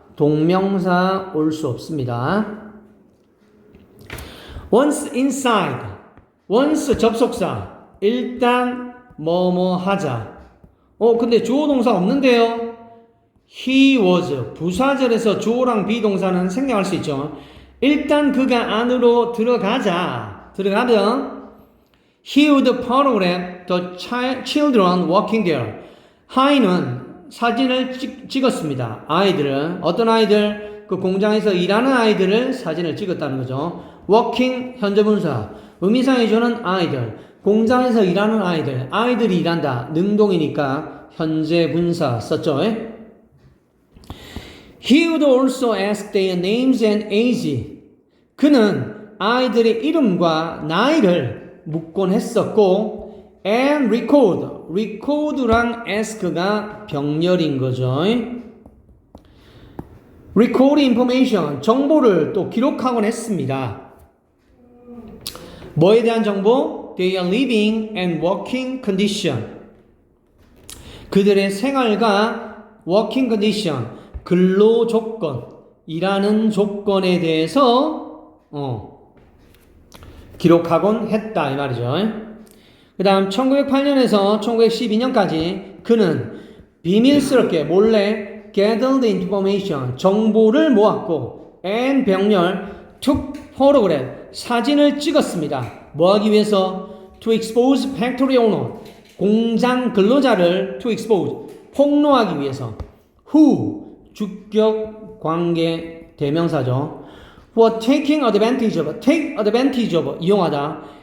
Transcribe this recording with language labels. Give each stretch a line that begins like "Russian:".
Korean: 동명사 올 수 없습니다.
English: once inside,
Korean: once 접속사, 일단 뭐뭐 하자. 근데 주어 동사 없는데요.
English: he was,
Korean: 부사절에서 주어랑 비동사는 생략할 수 있죠. 일단 그가 안으로 들어가면
English: he would photograph the children working there.
Korean: 하인은 사진을 찍었습니다. 아이들은 어떤 아이들? 그 공장에서 일하는 아이들을 사진을 찍었다는 거죠. working 현재 분사 의미상의 조는 아이들 공장에서 일하는 아이들 아이들이 일한다 능동이니까 현재 분사 썼죠.
English: He would also ask their names and age.
Korean: 그는 아이들의 이름과 나이를 묻곤 했었고 and record랑 ask가 병렬인 거죠.
English: record information
Korean: 정보를 또 기록하곤 했습니다. 뭐에 대한 정보?
English: Their living and working condition.
Korean: 그들의 생활과
English: working condition,
Korean: 근로 조건, 일하는 조건에 대해서 기록하곤 했다 이 말이죠. 그 다음 1908년에서 1912년까지 그는 비밀스럽게 몰래
English: gathered information,
Korean: 정보를 모았고 and 병렬
English: took photograph,
Korean: 사진을 찍었습니다. 뭐 하기 위해서?
English: To expose factory owner,
Korean: 공장 근로자를
English: to expose,
Korean: 폭로하기 위해서. Who, 주격 관계 대명사죠.
English: For taking advantage of, take advantage of,
Korean: 이용하다.